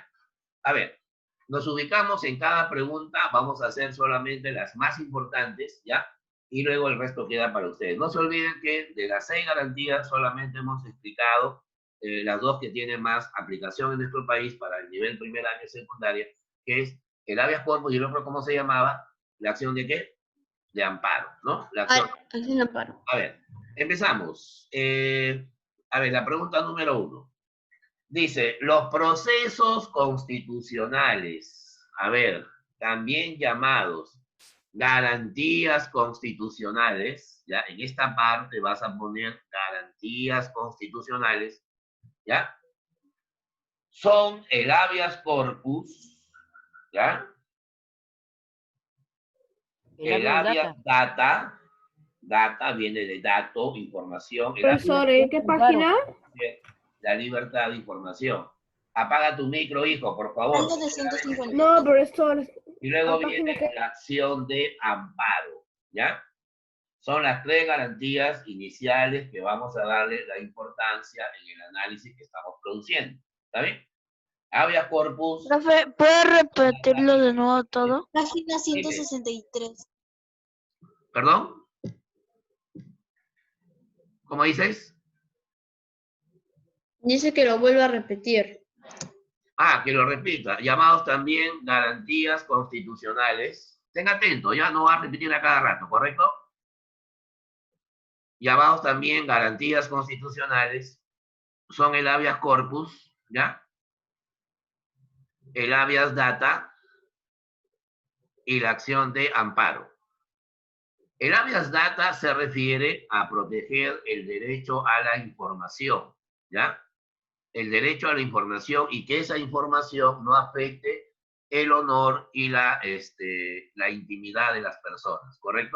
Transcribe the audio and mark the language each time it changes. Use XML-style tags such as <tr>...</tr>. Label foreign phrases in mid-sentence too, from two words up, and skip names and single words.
<es>A ver, nos ubicamos en cada pregunta, vamos a hacer solamente las más importantes, ¿ya? Y luego el resto queda para ustedes. No se olviden que de las 6 garantías solamente hemos explicado las 2 que tienen más aplicación en nuestro país para el nivel primer año de secundaria, que es el</es> <la>habeas corpus</la> <es>y el otro, ¿cómo se llamaba? ¿La acción de qué? De amparo, ¿no? La acción de amparo. A ver, empezamos. A ver, la pregunta número 1. Dice, los procesos constitucionales. a ver, también llamados garantías constitucionales, ¿ya? En esta parte vas a poner garantías constitucionales, ¿ya? Son el</es> <la>habeas corpus,</la> <es>¿ya? El</es> <la>habeas data</la> <es>viene de dato, información. Profesor, ¿en qué página? La libertad de información. Apaga tu micro, hijo, por favor. No, profesor. Y luego ¿a viene página qué? la acción de amparo, ¿ya? Son las 3 garantías iniciales que vamos a darle la importancia en el análisis que estamos produciendo. ¿Está bien?</es> <la>Habeas corpus.</la> <es>Profe, ¿puede repetirlo de nuevo todo? Página 163. ¿Perdón? ¿Cómo dices? Dice que lo vuelva a repetir. Ah, que lo repita. Llamados también garantías constitucionales. Estén atentos, ya no va a repetir a cada rato, ¿correcto? Llamados también garantías constitucionales son el</es> <la>habeas corpus,</la> <es>¿ya? El</es> <la>habeas data</la> <es>y la acción de amparo. El</es> <la>habeas data</la> <es>se refiere a proteger el derecho a la información, ¿ya? El derecho a la información y que esa información no afecte el honor y la intimidad de las personas, ¿correcto?</es>